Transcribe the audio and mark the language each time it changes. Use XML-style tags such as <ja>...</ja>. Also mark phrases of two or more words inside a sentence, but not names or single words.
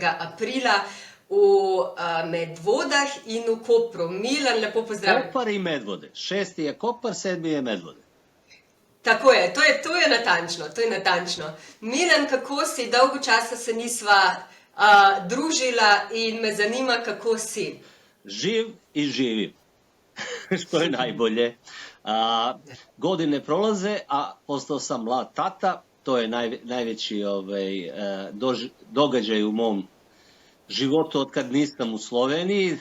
<sl>aprila v Medvodah in v Kopru. Milan, lepo pozdravljam. Kopar in Medvode. 6. je Kopar, 7. je Medvode. Tako je, to je natančno. Milan, kako si? Dolgo časa se nisva družila in me zanima, kako si.</sl> <sr>Živ i živim, što je najbolje. Godine prolaze, a postao sam mlad tata. To je najveći događaj u mom životu od kad nisam u Sloveniji.</sr>